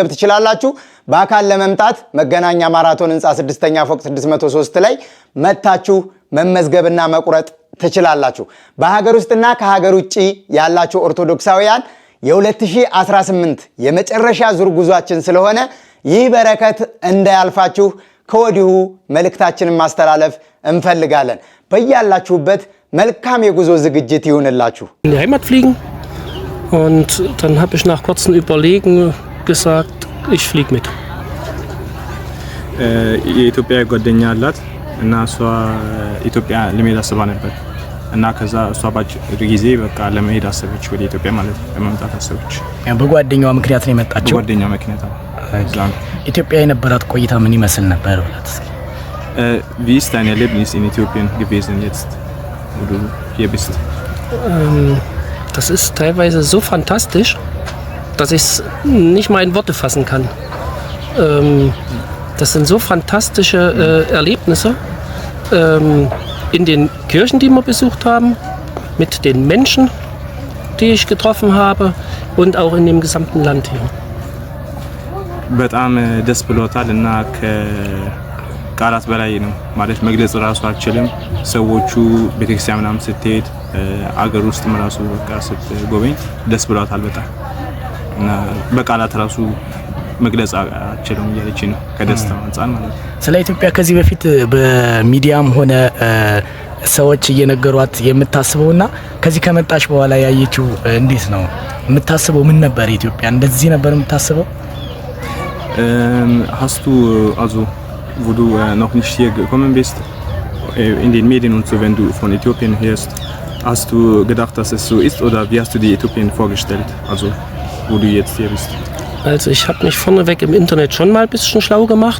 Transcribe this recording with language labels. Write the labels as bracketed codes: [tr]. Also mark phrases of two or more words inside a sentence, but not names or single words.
[am] ትችላላችሁ። በአካል ለመምጣት መገናኛ ማራቶን ህንፃ 6ኛ ፎቅ 603 ላይ መታችሁ መመዝገብና መቁረጥ ትችላላችሁ። በሀገር ውስጥና ከሀገር ውጪ ያላችሁ ኦርቶዶክሳውያን የ2018 የመጨረሻ ዙር ጉዟችን ስለሆነ ይህ በረከት እንዳያልፋችሁ ከወዲሁ መልእክታችንን ማስተላለፍ እንፈልጋለን። በያላችሁበት መልካም የጉዞ ዝግጅት ይሁንላችሁ። [de] In die Heimat fliegen und dann habe ich nach kurzem Überlegen gesagt, ich fliege mit. [am] የኢትዮጵያ ጓደኛ አላት እና እሷ ኢትዮጵያ ለመሄድ አስባ ነበር እና ከዛ እሷ ባጭር ጊዜ በቃ ለመሄድ አሰበች ወደ ኢትዮጵያ ማለት ነው። ለመምጣት አሰበች። በጓደኛዋ ምክንያት ነው የመጣችው። በጓደኛዋ ምክንያት ነው። ኢትዮጵያ የነበራት ቆይታ ምን ይመስል ነበር? [de] Wie ist dein Erlebnis in Äthiopien gewesen jetzt, wo du hier bist? Das ist teilweise so fantastisch, dass ich es nicht mal in Worte fassen kann. Das sind so fantastische Erlebnisse in den Kirchen, die wir besucht haben, mit den Menschen, die ich getroffen habe und auch in dem gesamten Land hier. [am] በጣም ደስ ብሎታል እና ከቃላት በላይ ነው ማለት መግለጽ ራሱ አልችልም። ሰዎቹ ቤተክርስቲያን ምናምን ስትሄድ አገር ውስጥም ራሱ በቃ ስትጎበኝ ደስ ብሎታል በጣም እና በቃላት ራሱ መግለጽ አልችልም እያለች ነው ከደስታው አንፃር ማለት ነው። ስለ ኢትዮጵያ ከዚህ በፊት በሚዲያም ሆነ ሰዎች እየነገሯት የምታስበውና ከዚህ ከመጣች በኋላ ያየችው እንዴት ነው የምታስበው? ምን ነበር ኢትዮጵያ እንደዚህ ነበር የምታስበው? [de] Hast du, also wo du noch nicht hier gekommen bist, in den Medien und so, wenn du von Äthiopien hörst, hast du gedacht, dass es so ist oder wie hast du dir Äthiopien vorgestellt, also wo du jetzt hier bist? Also ich habe mich vorneweg im Internet schon mal ein bisschen schlau gemacht.